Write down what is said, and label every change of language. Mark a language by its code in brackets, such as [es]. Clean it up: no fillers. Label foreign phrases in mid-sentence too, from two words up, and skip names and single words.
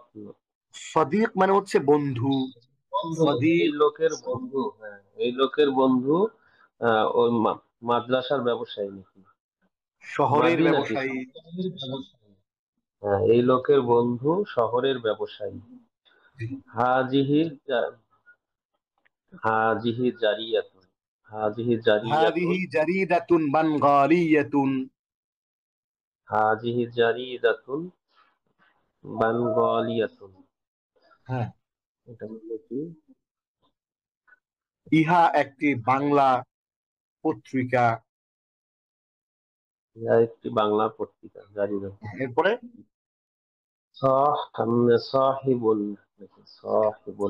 [bn] সদিক মানে হচ্ছে বন্ধু। বন্ধু, এই সদিক লোকের বন্ধু, হ্যাঁ, এই লোকের বন্ধু ওই মাদ্রাসার ব্যবসায়ী নাকি, শহরের মাদিনাতি, ব্যবসায়ী। শহরের ব্যবসায়ী। হ্যাঁ, এই লোকের বন্ধু শহরের ব্যবসায়ী। জি। [ar] هذه هذه جارية هذه جارية هذه جريدة بنغالية. هذه جريدة بنغالية. [bn] হ্যাঁ, এটা হলো কি, ইহা একটি বাংলা পত্রিকা। ইহা একটি বাংলা পত্রিকা। জারি রাখুন। এরপরে সাহিবুন নাকি সাহিবুন